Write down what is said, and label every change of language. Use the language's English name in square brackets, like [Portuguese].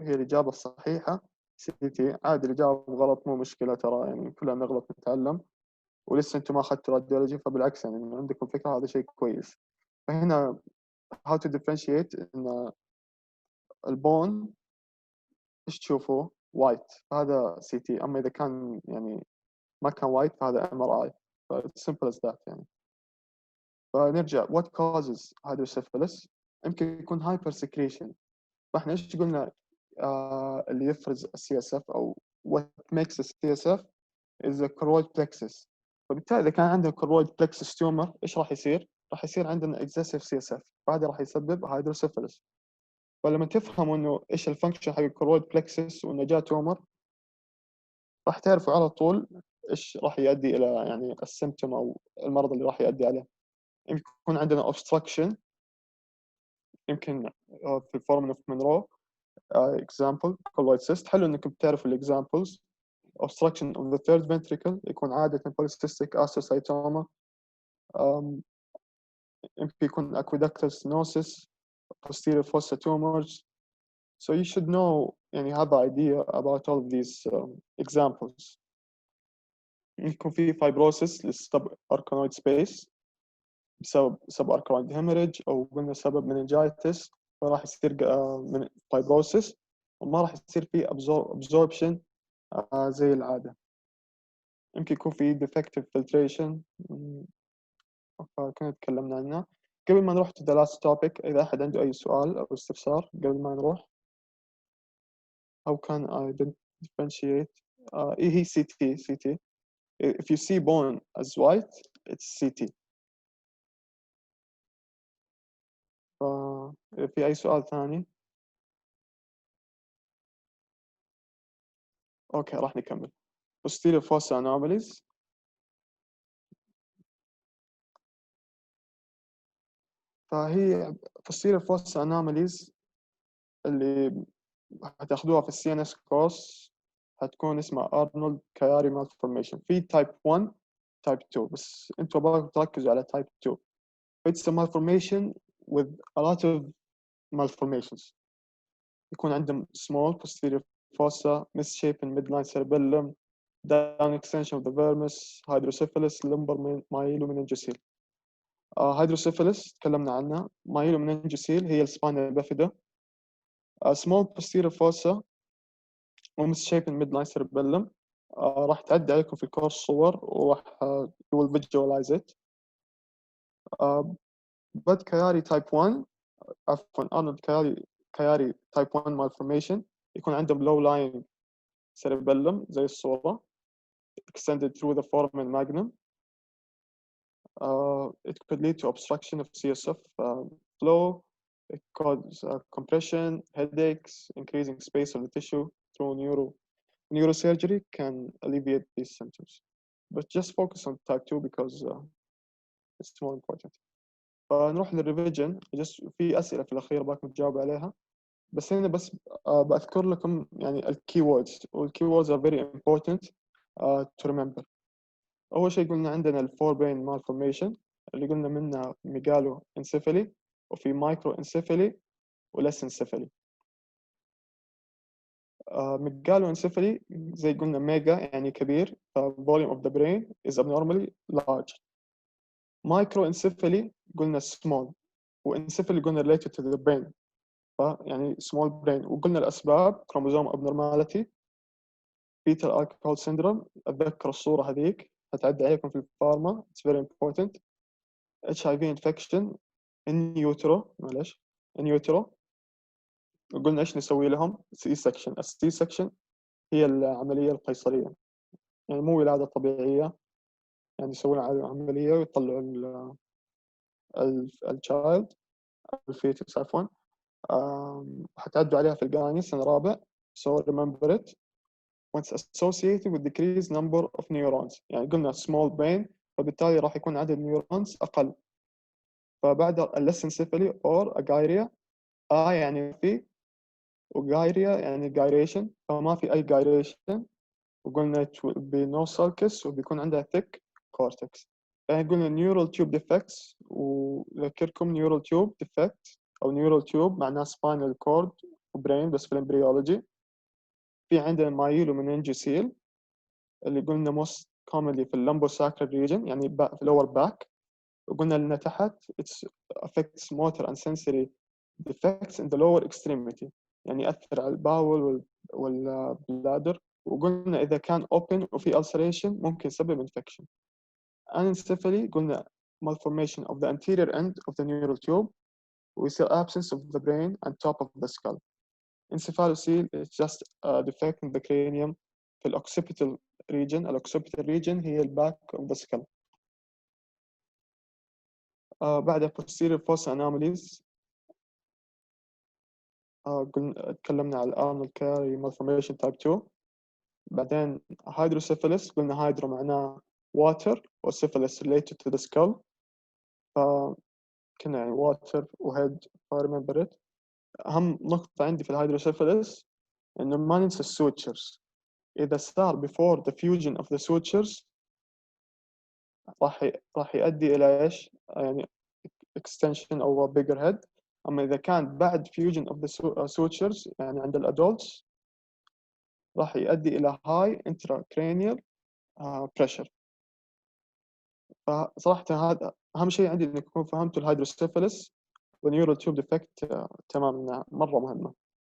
[Arabic] هي الإجابة الصحيحة CT. عادي اللي جاوب غلط مو مشكلة ترى يعني كلنا نغلط نتعلم ولسه أنتم ما أخذتوا راديولوجي فبالعكس يعني عندكم فكرة هذا شيء كويس. فهنا [English] how to differentiate [Arabic] إن البون إيش تشوفوه وايت هذا CT أما إذا كان يعني ما كان وايت فهذا MRI. [English] it's simple as that [Arabic] يعني. فنرجع [English] what causes hydrocephalus؟ [Arabic] يمكن يكون [English] hyper secretion. [Arabic] فاحنا ايش قلنا اللي يفرز السي اس اف او [English] what makes the CSF is the choroid plexus. [Arabic] فبالتالي اذا كان عندنا choroid plexus tumor ايش راح يصير؟ راح يصير عندنا [English] excessive CSF [Arabic] فهذا راح يسبب hydrocephalus. فلما تفهموا انه ايش الفانكشن حق الchoroid plexus وانه جاء تومر راح تعرفوا على طول ايش راح يؤدي الى يعني السيمتوم او المرض اللي راح يؤدي عليه. يكون عندنا obstruction يمكن في الفورمن اوف مونرو example colloid cyst. حلو انكم تعرفوا الاكزامبلز. [English] obstruction of the third ventricle [Arabic] يكون عادة [English] polycystic astrocytoma. [Arabic] يمكن يكون [English] aqueductal stenosis posterior fossa tumors. So you should know [Arabic] يعني [English] have an idea about all of these examples. [Arabic] يكون في fibrosis للsubarachnoid space بسبب [English] subarachnoid hemorrhage [Arabic] أو قلنا سبب meningitis فراح يصير من fibrosis وما راح يصير فيه absorption زي العادة. يمكن يكون في [English] defective filtration [Arabic] كنا تكلمنا عنه. قبل ما نروح [English] to the last topic [Arabic] إذا أحد عنده أي سؤال أو استفسار قبل ما نروح. [English] How can I differentiate [Arabic] هي [English] CT. If you see bone as white it's CT. [Arabic] في أي سؤال ثاني؟ أوكي راح نكمل. [English] posterior fossa anomalies. [Arabic] فهي posterior fossa anomalies اللي هتاخدوها في السي ان اس كورس هتكون اسمها ارنولد كياري malformation. في تايب 1 تايب 2، بس انتوا بقى تركزوا على تايب 2. [English] It's a malformation with a lot of malformations. [Arabic] يكون عندهم [English] small posterior fossa, misshapen midline cerebellum, down extension of the vermis, hydrocephalus, lumbar myelomeningocele. [Arabic] hydrocephalus تكلمنا عنها. myelomeningocele هي السباينال بافيدا. [English] small posterior fossa ومسشيبن midline cerebellum. [Arabic] راح تعدي عليكم في الكورس صور وراح [English] you will visualize it. [Arabic] بد كياري تايب 1 عفوا ارنولد كياري تايب 1 malformation يكون عندهم [English] low lying cerebellum [Arabic] زي الصورة [English] extended through the foramen magnum. It could lead to obstruction of CSF flow. It causes compression, headaches, increasing space of the tissue through neurosurgery can alleviate these symptoms. But just focus on type 2 because it's more important. [Arabic] نروح للريفيجن. في أسئلة في الأخير باكم تجاوب عليها، بس هنا بس بأذكر لكم يعني الكي ووردز، والكي ووردز [English] are very important to remember. [Arabic] أول شيء قلنا عندنا الفوربرين مالفورميشن اللي قلنا منها ميجالو انسيفالي، وفي مايكرو انسيفالي ولسنسيفالي. ميجالو انسيفالي زي قلنا ميجا يعني كبير، [English] volume of the brain is abnormally large. [Arabic] مايكرو انسيفالي قلنا small، وانسيفالي قلنا [English] related to the brain [Arabic] يعني small brain. وقلنا الأسباب كروموزوم abnormality، [English] fetal alcohol syndrome، [Arabic] أتذكر الصورة هذيك هتعدي عليكم في الفارما [English] it's very important. HIV infection in utero، [Arabic] معلش [English] in utero. [Arabic] وقلنا إيش نسوي لهم C-section. الC-section هي العملية القيصرية، يعني مو ولادة طبيعية، يعني يسوون عملية ويطلعوا الشايلد الفيتس عفوا. حتعدوا عليها في الجايني سنة رابع. [English] so remember it. Once associated with decreased number of neurons، [Arabic] يعني قلنا [English] small brain [Arabic] فبالتالي راح يكون عدد [English] neurons [Arabic] أقل. فبعد lissencephaly or agyria، يعني في، وgyria يعني gyration فما في أي gyration. وقلنا [English] it will be no sulcus [Arabic] وبيكون عندها [English] thick cortex. [Arabic] يعني قلنا [English] neural tube defects، وذكركم neural tube defect أو neural tube معناه spinal cord وbrain [Arabic] بس في الامبريولوجي. في عندنا myelomeningocele اللي قلنا [English] most commonly [Arabic] في [English] lumbosacral region [Arabic] يعني في [English] lower back. [Arabic] وقلنا لنا تحت [English] it affects motor and sensory defects in the lower extremity، [Arabic] يعني يأثر على الباول والبلادر. وقلنا إذا كان open وفي [English] ulceration [Arabic] ممكن يسبب infection. [English] Anencephaly [Arabic] قلنا [English] malformation of the anterior end of the neural tube with the absence of the brain and top of the skull. Encephalocele is just a defect in the cranium [Arabic] في الoccipital region. الoccipital region هي الباك [English] of the skull. [Arabic] بعد [English] posterior fossa anomalies [Arabic] قلنا تكلمنا على [English] Arnold-Chiari malformation type 2. [Arabic] بعدين hydrocephalus قلنا hydro معناه water والcephalus related to the skull، فكنا يعني [English] water وhead remember it. [Arabic] أهم نقطة عندي في الهيدروسيفالس إنه ما ننسى السوتشرز. إذا صار [English] before the fusion of the sutures [Arabic] راح يؤدي إلى إيش؟ يعني [English] extension [Arabic] أو [English] bigger head. [Arabic] أما إذا كان بعد [English] fusion of the sutures [Arabic] يعني عند الأدولتس راح يؤدي إلى [English] high intracranial pressure. [Arabic] فصراحة هذا أهم شيء عندي إنكم فهمتوا الهيدروسيفالس والنيورال تيوب ديفكت تمام، مرة مهمة.